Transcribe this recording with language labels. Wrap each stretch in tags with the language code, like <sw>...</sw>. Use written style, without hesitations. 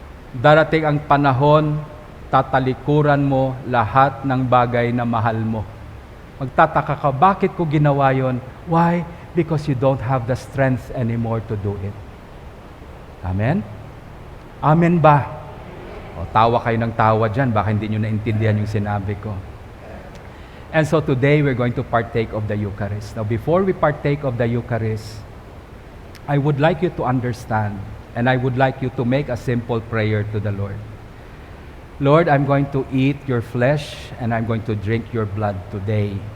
<tl>Darating ang panahon, tatalikuran mo lahat ng bagay na mahal mo. Magtataka ka, bakit ko ginawa yon? Why?</tl> <en>Because you don't have the strength anymore to do it.</en> <tl>Amen? Amen ba? O, tawa kayo ng tawa dyan, baka hindi nyo naintindihan yung sinabi ko.</tl> <en>And so today, we're going to partake of the Eucharist. Now, before we partake of the Eucharist, I would like you to understand, and I would like you to make a simple prayer to the Lord. Lord, I'm going to eat your flesh, and I'm going to drink your blood today.</en>